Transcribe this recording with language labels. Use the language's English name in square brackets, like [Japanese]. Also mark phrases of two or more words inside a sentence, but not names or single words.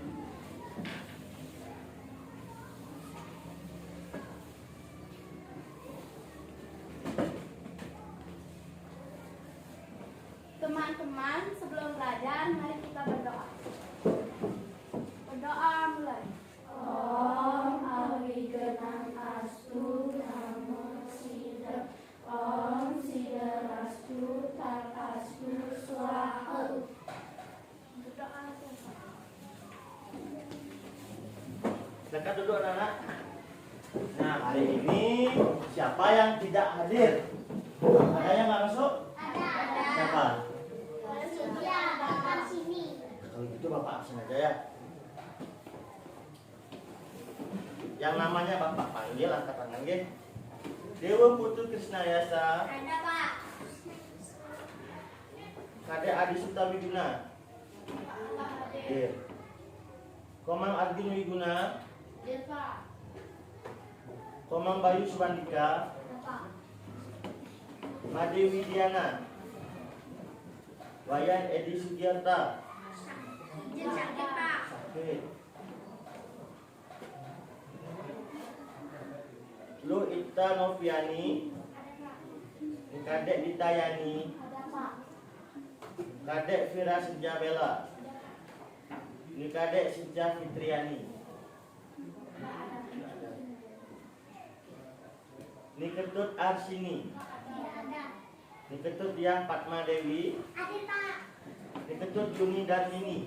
[Indonesian] Teman-teman, sebelum belajar, mari kita berdoa. Berdoa mulai. [Sanskrit] Om Awigenang Astu Namo Siddha Om Siddharastu Tatastu Swaha. [Indonesian] Berdoa lagi. Silakan duduk anak-anak. Nah, hari ini siapa yang tidak hadir? Ada yang nggak masuk? Ada. Siapa? Iya, Bapak sini. Kalau gitu Bapak absen aja ya. Yang namanya Bapak panggil, angkat tangan ya. Dewa Putu Krisnayasa, Ada, Pak. Kade Adi Sutamiguna, Dir. Komang Arjun Wiguna, Ada, Pak. Komang Bayu Subandika, Ada, Pak. Made Widiana, Wayan Edi Sugiarta, Izin sakit, Pak. sakit. Lu Ita Noviani, Kadek Ditayani, Ada, Pak. Kadek Fira Sejabela, ini Kadek Sija Fitriani, ini Ketut Arsini, Ada. ini Ketut Diah Fatma Dewi, Ada, Pak. ini Ketut Yuni Darmini,